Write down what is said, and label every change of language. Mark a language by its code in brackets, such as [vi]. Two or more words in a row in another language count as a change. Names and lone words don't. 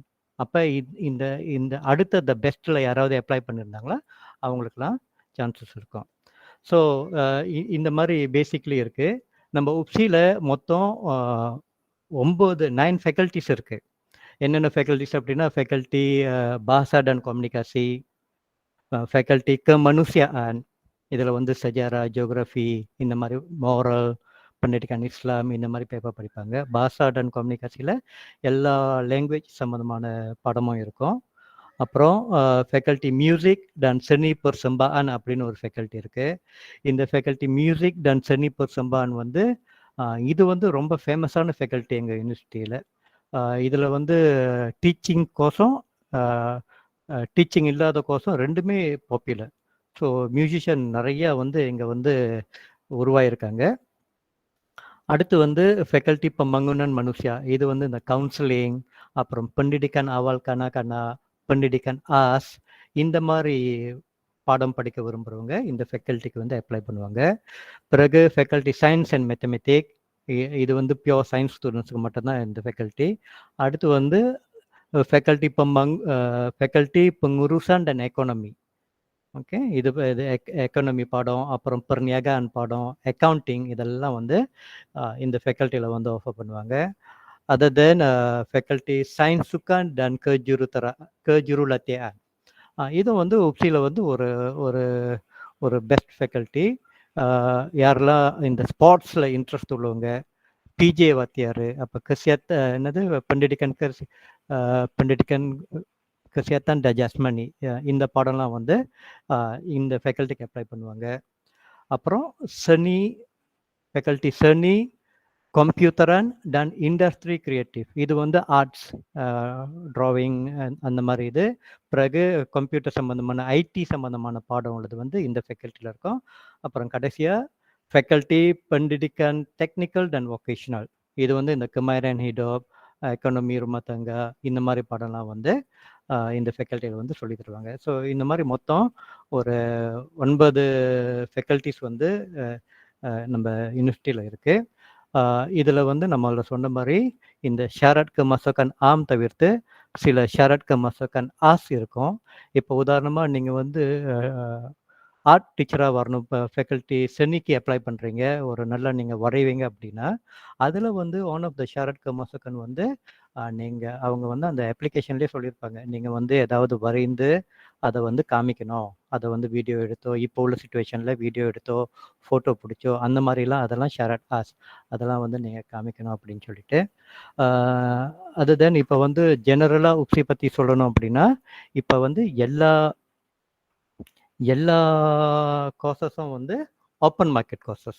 [ta] அப்போ இந்த இந்த அடுத்த த பெஸ்ட்டில் யாராவது அப்ளை பண்ணியிருந்தாங்களா அவங்களுக்குலாம் சான்சஸ் இருக்கும். ஸோ இந்த மாதிரி பேசிக்லி இருக்குது. நம்ம உப்சியில் மொத்தம் 9 ஃபேக்கல்ட்டிஸ் இருக்குது. என்னென்ன ஃபேக்கல்ட்டிஸ் அப்படின்னா ஃபேக்கல்ட்டி [ms] bahasa dan komunikasi, [ta] ஃபேக்கல்ட்டி kemanusiaan, இதில் வந்து சஜாரா, ஜியோகிராஃபி, இந்த மாதிரி மோரல், [ms] pendidikan Islam, [ta] இந்த மாதிரி பேப்பர் படிப்பாங்க. [ms] bahasa dan komunikasi [ta] எல்லா லாங்குவேஜ் சம்மந்தமான பாடமும் இருக்கும். அப்புறம் ஃபேக்கல்ட்டி [ms] muzik dan seni persembahan [ta] அப்படின்னு ஒரு ஃபேக்கல்ட்டி இருக்குது. இந்த ஃபேக்கல்ட்டி [ms] muzik dan seni persembahan [ta] வந்து இது வந்து ரொம்ப ஃபேமஸான ஃபேக்கல்ட்டி எங்கள் யூனிவர்சிட்டியில். இதில் வந்து [en] teaching course [ta] டீச்சிங் இல்லாத கோர்ஸும் ரெண்டுமே பாப்புலர். ஸோ மியூசிஷியன் நிறையா வந்து இங்கே வந்து உருவாயிருக்காங்க. அடுத்து வந்து ஃபேக்கல்ட்டி [ms] pembangunan manusia, [ta] இது வந்து இந்த கவுன்சிலிங், அப்புறம் [ms] pendidikan awal kanak-kanak, pendidikan [ta] ஆஸ், இந்த மாதிரி பாடம் படிக்க விரும்புகிறவங்க இந்த ஃபேக்கல்ட்டிக்கு வந்து அப்ளை பண்ணுவாங்க. பிறகு [en] faculty science and mathematic, [ta] இது வந்து [en] pure science students [ta] மட்டும்தான் இந்த ஃபேக்கல்ட்டி. அடுத்து வந்து ஃபேக்கல்ட்டி [ms] pengurusan dan ekonomi. [ta] ஓகே, இது எக்கானமி பாடம், அப்புறம் perniagaan பாடம், அக்கௌண்டிங், இதெல்லாம் வந்து இந்த ஃபேக்கல்ட்டியில் வந்து ஆஃபர் பண்ணுவாங்க. [en] other than faculty [ms] sains sukan dan kejurulatihan, [ta] இது வந்து உப்சியில் வந்து ஒரு ஒரு ஒரு [en] best faculty. [ta] யாரெல்லாம் இந்த ஸ்போர்ட்ஸில் இன்ட்ரெஸ்ட் உள்ளவங்க, பிஜே வாத்தியார், அப்போ என்னது [ms] pendidikan kesehatan dan jasmani, [ta] இந்த பாடம்லாம் வந்து இந்த ஃபேக்கல்ட்டிக்கு அப்ளை பண்ணுவாங்க. அப்புறம் ஃபேக்கல்ட்டி [ms] seni, komputeran dan industri kreatif, [ta] இது வந்து ஆர்ட்ஸ், ட்ராவிங், அந்த மாதிரி இது. பிறகு கம்ப்யூட்டர் சம்மந்தமான ஐடி சம்மந்தமான பாடம் உள்ளது வந்து இந்த ஃபேக்கல்ட்டியில் இருக்கும். அப்புறம் கடைசியாக ஃபேக்கல்ட்டி [ms] pendidikan technical dan vocational, [ta] இது வந்து இந்த [ms] kemahiran hidup, [ta] எக்கானமி, [ms] rumah tangga, [ta] இந்த மாதிரி பாடம்லாம் வந்து இந்த ஃபேக்கல்ட்டியில் வந்து சொல்லி தருவாங்க. ஸோ இந்த மாதிரி மொத்தம் ஒரு 9 ஃபேக்கல்ட்டிஸ் வந்து நம்ம யூனிவர்சிட்டியில் இருக்குது. இதில் வந்து நம்மள சொன்ன மாதிரி இந்த [ms] syarat kemasukan [ta] ஆம் தவிர்த்து சில [ms] syarat kemasukan [ta] ஆஸ் இருக்கும். இப்போ உதாரணமாக நீங்கள் வந்து [en] art teacher [ta] வரணும், இப்போ ஃபேக்கல்ட்டி செனிக்கு அப்ளை பண்ணுறீங்க, ஒரு நல்லா நீங்கள் வரைவீங்க அப்படின்னா அதில் வந்து [en] one of the [ms] syarat kemasukan [ta] வந்து அவங்க வந்து அந்த அப்ளிகேஷன்லேயே சொல்லியிருப்பாங்க, நீங்கள் வந்து ஏதாவது வரைந்து அதை வந்து காமிக்கணும், அதை வந்து வீடியோ எடுத்தோ, இப்போ உள்ள சுச்சுவேஷனில் வீடியோ எடுத்தோ, ஃபோட்டோ பிடிச்சோ, அந்த மாதிரிலாம் அதெல்லாம் syarat ஆஸ், அதெல்லாம் வந்து நீங்கள் காமிக்கணும் அப்படின்னு சொல்லிட்டு. அது தென் இப்போ வந்து ஜெனரலாக உப்சி பற்றி சொல்லணும் அப்படின்னா இப்போ வந்து எல்லா கோர்சஸும் வந்து [en] open market courses.